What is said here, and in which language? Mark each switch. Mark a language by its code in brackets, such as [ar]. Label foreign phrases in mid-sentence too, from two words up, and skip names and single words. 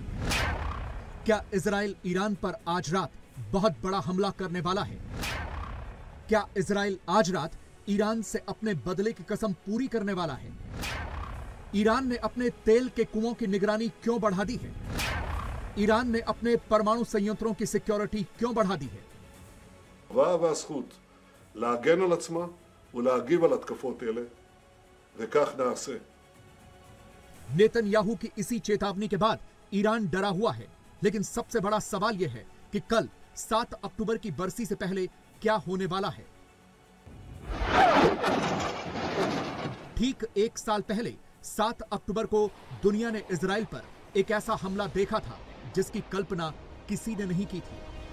[hi] क्या इजराइल ईरान पर आज रात बहुत बड़ा हमला करने वाला है? क्या इजराइल आज रात ईरान से अपने बदले की कसम पूरी करने वाला है? ईरान ने अपने तेल के कुओं की निगरानी क्यों बढ़ा दी है? ईरान ने अपने परमाणु संयंत्रों की सिक्योरिटी क्यों बढ़ा दी है? [he] והזכות להגן על עצמה ולהגיב על התקפות אלה, וכך נעשה. [hi] नेतन्याहू की इसी चेतावनी के बाद ईरान डरा हुआ है, लेकिन सबसे बड़ा सवाल यह है कि कल 7 अक्टूबर की बरसी से पहले क्या होने वाला है। ठीक 1 साल पहले 7 अक्टूबर को दुनिया ने इजराइल पर एक ऐसा हमला देखा था जिसकी कल्पना किसी ने नहीं की थी।